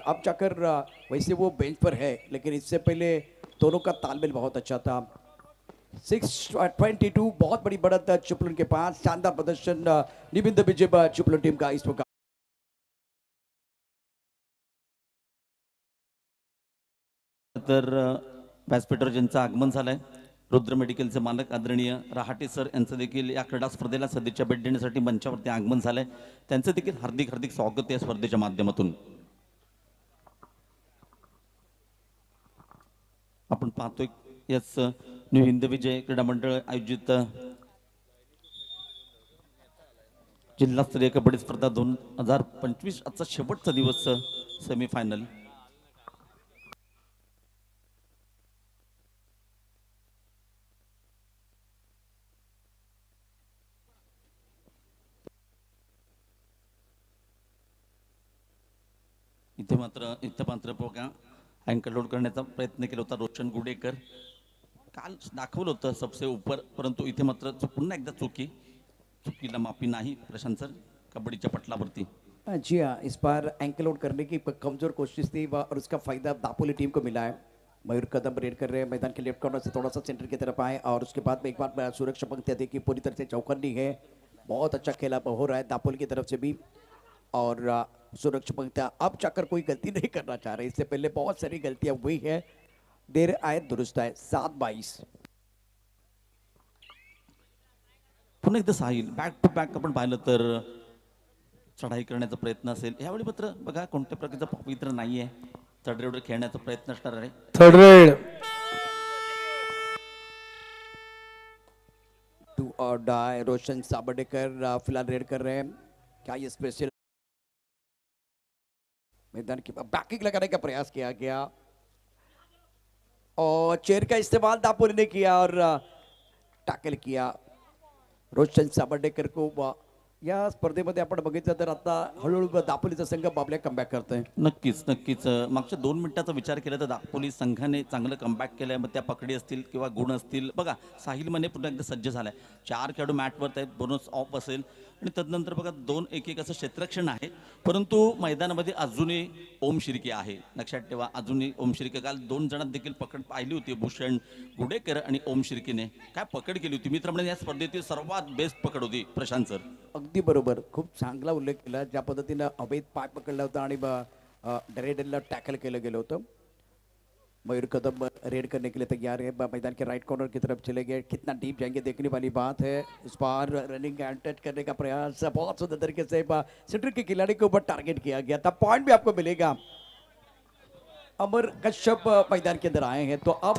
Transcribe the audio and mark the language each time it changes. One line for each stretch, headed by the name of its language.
Hindi: अब जाकर वैसे वो बेंच पर है लेकिन इससे पहले दोनों का तालमेल बहुत अच्छा था. 6-22 बहुत बड़ी बढ़त चुपलन के पास. शानदार प्रदर्शन निबिंद विजय चुपलन टीम का इस वक्त.
Marathi: तर व्यासपीठावर ज्यांचं आगमन झालंय रुद्र मेडिकलचे मालक आदरणीय रहाटे सर यांचं देखील या क्रीडा स्पर्धेला सदिच्छा भेट देण्यासाठी मंचावरती आगमन झालंय. त्यांचं देखील हार्दिक स्वागत या स्पर्धेच्या माध्यमातून. आपण पाहतोय याच न्यू हिंद विजय क्रीडा मंडळ आयोजित जिल्हास्तरीय कबड्डी स्पर्धा 2025 आजचा शेवटचा दिवस सेमीफायनल. इथे मात्र बघा अँकर लोड करण्याचा प्रयत्न केला होता रोशन गुडेकर. काल दाखवलं होतं
Hindi: सबसे ऊपर,
Marathi: परंतु इथे मात्र पुन्हा एकदा चुकीला माफी नाही प्रशांत सर कबड्डीच्या पटलावरती.
Hindi: जी हाँ, इस बार एंकल लोड करने की कमजोर कोशिश थी और उसका फायदा दापोली टीम को मिला है. मयूर कदम रेड कर रहे हैं, मैदान के लेफ्ट कॉर्नर से थोड़ा सा सेंटर की तरफ आए और उसके बाद में एक बार सुरक्षा पंक्तियाँ देखी, पूरी तरह से चौकन्नी है. बहुत अच्छा खेला हो रहा है दापोली की तरफ से भी और सुरक्षा पंक्तियाँ अब जाकर कोई गलती नहीं करना चाह रहे. इससे पहले बहुत सारी गलतियाँ हुई है, देर आए दुरुस्त आए. 7-22
Marathi: पुन्हा एकदा साहिल बॅक टू बॅक आपण पाहिलं तर चढाई करण्याचा प्रयत्न असेल. यावेळी मात्र बघा कोणत्या प्रकारचा पवित्र नाहीये, चढरेवर खेळण्याचा प्रयत्न असणार आहे.
English: Third raid 2 और die.
Hindi: रोशन साबडेकर फिलहाल रेड कर रहे हैं. क्या ये स्पेशल मैदान की बैकिंग लगाने का प्रयास किया गया और चेयर का इस्तेमाल दापोली ने किया और टैकल किया. रोशन साबडेकर को
Marathi: या स्पर्धेमध्ये आपण बघितलं तर आता हळूहळू दापोलीचा संघ बाबल्या कमबॅक करतोय. नक्कीच मागच्या 2 मिनिटाचा विचार केला तर दापोली संघाने चांगलं कमबॅक केलंय. मग त्या पकडी असतील किंवा गुण असतील. बघा साहिल मने पुन्हा एकदा सज्ज झालाय. 4 खेळाडू मॅटवर आहेत. बोनस ऑफ असेल आणि तदनंतर बघा 2-1-1 असं क्षेत्ररक्षण आहे. परंतु मैदानामध्ये अजूनही ओम शिर्के आहे. लक्षात ठेवा, अजूनही ओम शिर्के. काल 2 जणांत देखील पकड पाहिली होती, भूषण गुडेकर आणि ओम शिर्केने. काय पकड केली होती मित्रमंडळी. या स्पर्धेतील सर्वात बेस्ट पकड होती प्रशांत सर. अगदी बरोबर, खूप चांगला उल्लेख केला. ज्या पद्धतीनं अवैध पाय पकडला होता आणि डेरेडलला टॅकल केलं गेलं होतं.
Hindi: मयूर कदम रेड करने के लिए तैयार है. मैदान के राइट कॉर्नर की तरफ चले गए. कितना डीप जाएंगे देखने वाली बात है. इस बार रनिंग एंड टच करने का प्रयास बहुत सुंदर तरीके से सेंटर के खिलाड़ी के ऊपर टारगेट किया गया था. पॉइंट भी आपको मिलेगा. अमर कश्यप मैदान के अंदर आए हैं तो अब